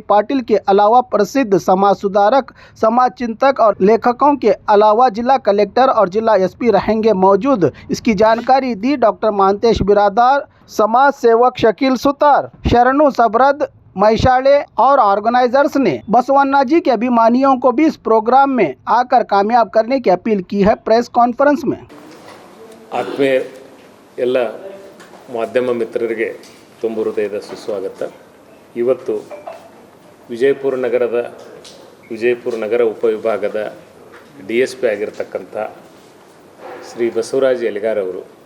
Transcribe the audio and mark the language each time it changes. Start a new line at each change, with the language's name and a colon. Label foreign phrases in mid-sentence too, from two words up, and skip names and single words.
Hindi: पाटिल के अलावा प्रसिद्ध समाज सुधारक, समाज चिंतक और लेखकों के अलावा जिला कलेक्टर और जिला एसपी रहेंगे मौजूद। इसकी जानकारी दी डॉक्टर महांतेश बिरादार, समाज सेवक शकील सुतार, शरणु सबरद मैशाले और ऑर्गेनाइजर्स ने बसवन्ना जी के अभिमानियों को भी इस प्रोग्राम में आकर कामयाब करने की अपील की है।
English: press conference में
Kannada: ಆತ್ಮೀಯ ಎಲ್ಲ ಮಾಧ್ಯಮ ಮಿತ್ರರಿಗೆ ತುಂಬ ಹೃದಯದ ಸುಸ್ವಾಗತ. ಇವತ್ತು ವಿಜಯಪುರ ನಗರ ಉಪವಿಭಾಗದ DSP ಆಗಿರತಕ್ಕಂಥ ಶ್ರೀ ಬಸವರಾಜ ಯಲಗಾರ್ ಅವರು